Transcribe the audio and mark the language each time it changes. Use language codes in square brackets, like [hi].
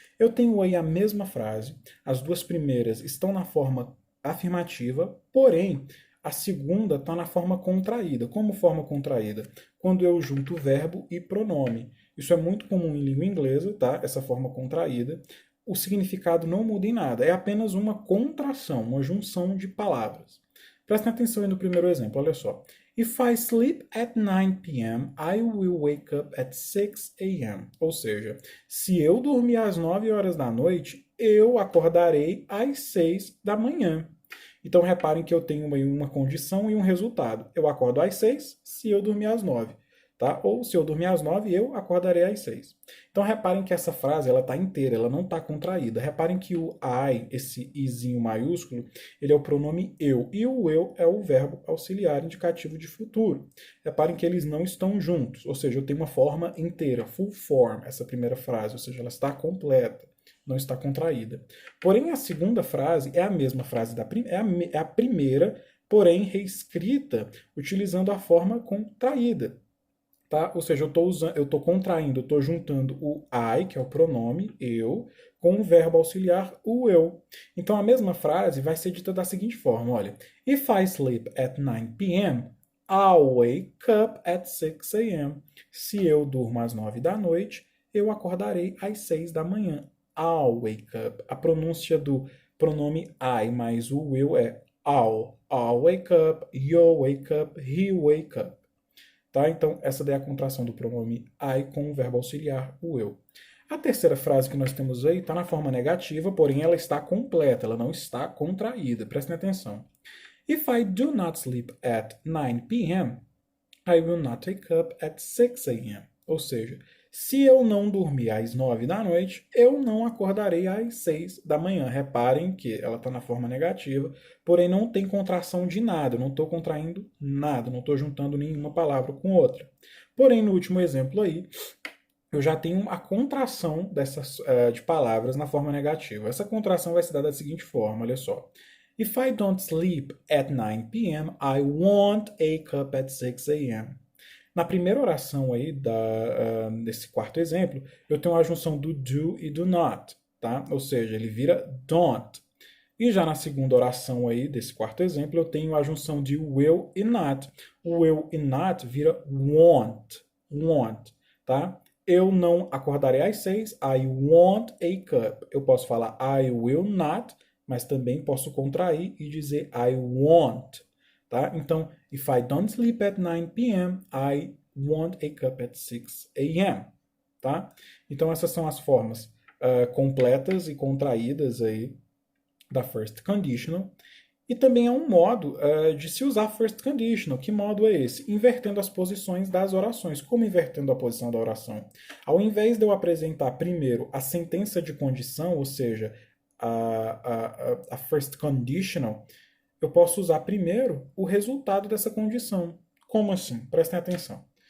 [pt] Eu tenho aí a mesma frase, as duas primeiras estão na forma afirmativa, porém, a segunda está na forma contraída. Como forma contraída? Quando eu junto verbo e pronome. Isso é muito comum em língua inglesa, tá? Essa forma contraída. O significado não muda em nada, é apenas uma contração, uma junção de palavras. Prestem atenção aí no primeiro exemplo, olha só. [en] If I sleep at 9 p.m., I will wake up at 6 a.m. [pt] Ou seja, se eu dormir às 9 horas da noite, eu acordarei às 6 da manhã. Então reparem que eu tenho uma condição e um resultado. Eu acordo às 6 se eu dormir às 9. Tá? Ou se eu dormir às 9, eu acordarei às 6. Então reparem que essa frase está inteira, ela não está contraída. Reparem que o I, esse izinho maiúsculo, ele é o pronome eu. E o eu é o verbo auxiliar indicativo de futuro. Reparem que eles não estão juntos. Ou seja, eu tenho uma forma inteira, full form, essa primeira frase. Ou seja, ela está completa, não está contraída. Porém, a segunda frase é a mesma frase, é a primeira, porém reescrita, utilizando a forma contraída. Tá? Ou seja, eu estou contraindo, eu estou juntando o I, que é o pronome, eu, com o verbo auxiliar, o eu. Então a mesma frase vai ser dita da seguinte forma, olha. [en] If I sleep at 9 p.m., I'll wake up at 6 a.m. [pt] Se eu durmo às 9 da noite, eu acordarei às 6 da manhã. [en] I'll wake up. [pt] A pronúncia do pronome I mais o will é [en] I'll wake up, you'll wake up, he'll wake up. Tá? [pt] Então, essa daí é a contração do pronome I com o verbo auxiliar, o eu. A terceira frase que nós temos aí está na forma negativa, porém ela está completa, ela não está contraída. Prestem atenção. [en] If I do not sleep at 9 p.m., I will not wake up at 6 a.m. [pt] Ou seja, se eu não dormir às 9 da noite, eu não acordarei às 6 da manhã. Reparem que ela está na forma negativa, porém não tem contração de nada. Eu não estou contraindo nada, não estou juntando nenhuma palavra com outra. Porém, no último exemplo aí, eu já tenho a contração de palavras na forma negativa. Essa contração vai se dar da seguinte forma, olha só. [en] If I don't sleep at 9 p.m., I won't wake up at 6 a.m. [pt] Na primeira oração aí desse quarto exemplo, eu tenho a junção do do e do not, tá? Ou seja, ele vira don't. E já na segunda oração aí desse quarto exemplo, eu tenho a junção de will e not. O will e not vira won't, tá? Eu não acordarei às 6, [en] I won't wake up. [pt] Eu posso falar [en] I will not, [pt] mas também posso contrair e dizer [en] I won't. [pt] Tá? [en] Então, if I don't sleep at 9 p.m., I won't wake up at 6 a.m. [pt] Tá? Então, essas são as formas completas e contraídas aí da first conditional. E também é um modo de se usar first conditional. Que modo é esse? Invertendo as posições das orações. Como invertendo a posição da oração? Ao invés de eu apresentar primeiro a sentença de condição, ou seja, a first conditional, eu posso usar primeiro o resultado dessa condição. Como assim? Prestem atenção.